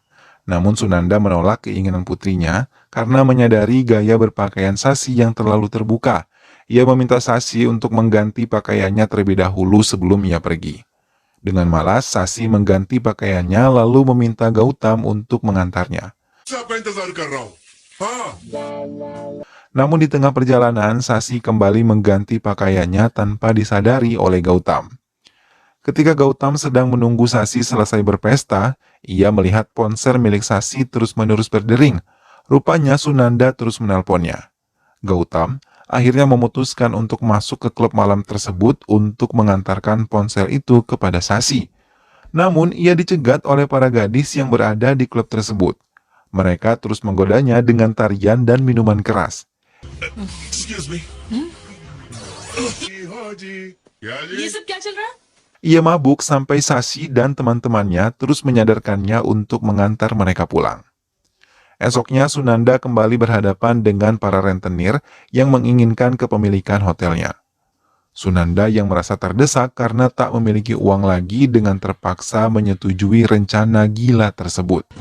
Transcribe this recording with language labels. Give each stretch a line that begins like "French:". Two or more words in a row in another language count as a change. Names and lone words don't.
Indonesian: Namun Sunanda menolak keinginan putrinya karena menyadari gaya berpakaian Sasi yang terlalu terbuka. Ia meminta Sasi untuk mengganti pakaiannya terlebih dahulu sebelum ia pergi. Dengan malas, Sasi mengganti pakaiannya lalu meminta Gautam untuk mengantarnya.
Hindi: सबका इंतजार कर रहा हूँ। हाँ।
Indonesian: Namun di tengah perjalanan, Sasi kembali mengganti pakaiannya tanpa disadari oleh Gautam. Ketika Gautam sedang menunggu Sasi selesai berpesta, ia melihat ponsel milik Sasi terus-menerus berdering. Rupanya Sunanda terus menelponnya. Gautam akhirnya memutuskan untuk masuk ke klub malam tersebut untuk mengantarkan ponsel itu kepada Sasi. Namun ia dicegat oleh para gadis yang berada di klub tersebut. Mereka terus menggodanya dengan tarian dan minuman keras.
English: Excuse me।
Hindi: हाँ जी। क्या जी? ये सब क्या चल रहा है?
Indonesian: Ia mabuk sampai Sasi dan teman-temannya terus menyadarkannya untuk mengantar mereka pulang. Esoknya Sunanda kembali berhadapan dengan para rentenir yang menginginkan kepemilikan hotelnya. Sunanda yang merasa terdesak karena tak memiliki uang lagi dengan terpaksa menyetujui rencana gila tersebut.